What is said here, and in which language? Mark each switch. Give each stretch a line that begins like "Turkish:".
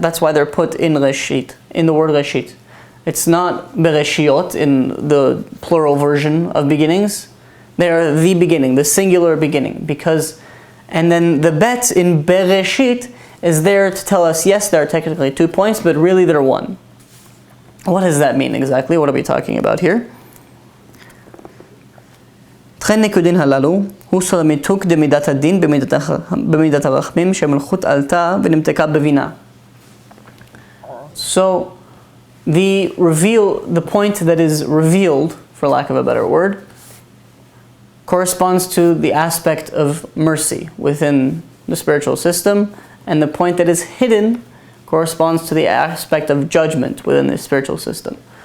English: That's why they're put in reshit, in the word reshit. It's not bereshiot in the plural version of beginnings. They are the beginning, the singular beginning. And then the bet in bereshit is there to tell us, yes, there are technically 2 points, but really they're one. What does that mean exactly? What are we talking about here?
Hebrew: תכן נקודין הללו הוא סוד המיתוק דמידת הדין במידת הרחמים שהמלכות עלתה ונמתקה בבינה.
English: So the point that is revealed, for lack of a better word, corresponds to the aspect of mercy within the spiritual system, and the point that is hidden corresponds to the aspect of judgment within the spiritual system.